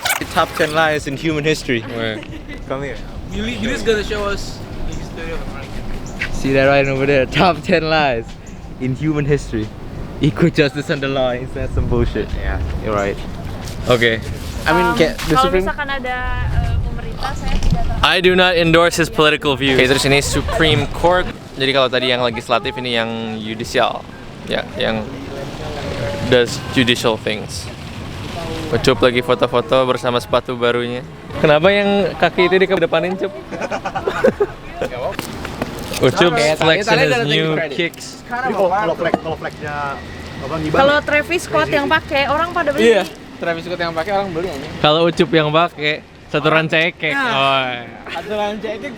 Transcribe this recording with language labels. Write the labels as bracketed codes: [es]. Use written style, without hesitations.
[en] Top 10 lies in human history. Where? Come here. You just gonna show us the history of America. See that right over there? Top 10 lies in human history. Equal justice under law. That's some bullshit. Yeah, you're right. Okay. I mean, [id] kayak [en] the [id] kalau [en] Supreme. [id] misalkan ada pemerintah, saya tidak tahu. [en] I do not endorse his political views. [id] Oke, terus ini Supreme Court. Jadi kalau tadi yang legislatif, ini yang judicial. Ya, yang [en] does judicial things. [id] Ucup lagi foto-foto bersama sepatu barunya. Kenapa yang kaki itu dikedepanin, Cup? [en] Ucup flexing his new kicks. [id] Kalau flagnya apa gimana? Kalau Travis Scott yang pakai, orang pada beli. Iya, Travis Scott yang pakai orang beli aja. Kalau Ucup yang pakai saturan cekek. Oh. Aturan cekek